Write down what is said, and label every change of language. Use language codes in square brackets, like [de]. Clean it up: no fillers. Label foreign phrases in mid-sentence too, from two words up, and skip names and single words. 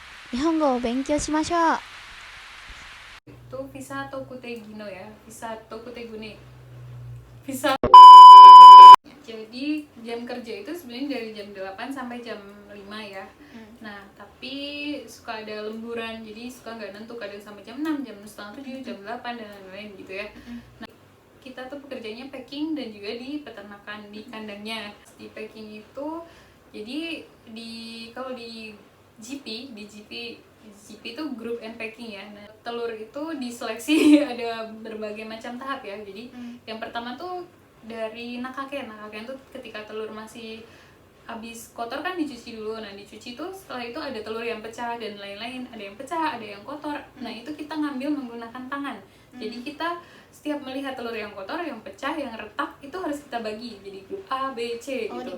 [ja] 日本語を勉強しましょう。 [id] Itu visa Tokutegino ya, visa Tokutegune. Visa. Jadi jam kerja itu sebenarnya dari jam 8 sampai jam 5 ya. Nah, tapi suka ada lemburan, jadi suka nggak nentu, kadang sampai jam 6, jam setengah 7, jam 8 dan lain-lain gitu ya. Nah, kita tuh pekerjaannya packing dan juga di peternakan di kandangnya. Di packing itu jadi kalau di GP itu [en] group and packing [id] ya. Nah, telur itu diseleksi ada berbagai macam tahap ya. Jadi yang pertama tuh dari nakaken tuh ketika telur masih habis kotor kan dicuci dulu. Nah, dicuci tuh setelah itu ada telur yang pecah dan lain-lain, ada yang pecah, ada yang kotor. Nah, itu kita ngambil menggunakan tangan. Jadi kita setiap melihat telur yang kotor, yang pecah, yang retak, itu harus kita bagi jadi grup A, B, C gitu.